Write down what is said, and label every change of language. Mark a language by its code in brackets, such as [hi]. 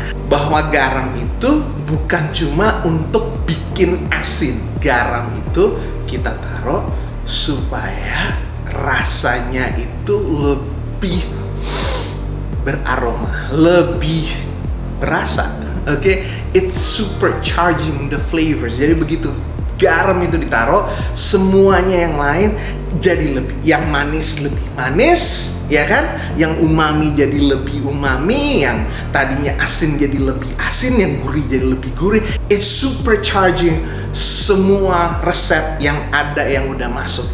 [id] Bahwa garam itu bukan cuma untuk bikin asin. Garam itu kita taruh supaya rasanya itu lebih beraroma, lebih berasa. [en] Oke, it's supercharging the flavors. [id] Jadi begitu garam itu ditaruh, semuanya yang lain jadi lebih, yang manis lebih manis, ya kan? Yang umami jadi lebih umami, yang tadinya asin jadi lebih asin, yang gurih jadi lebih gurih. [en] It's supercharging [id] semua resep yang ada yang udah masuk.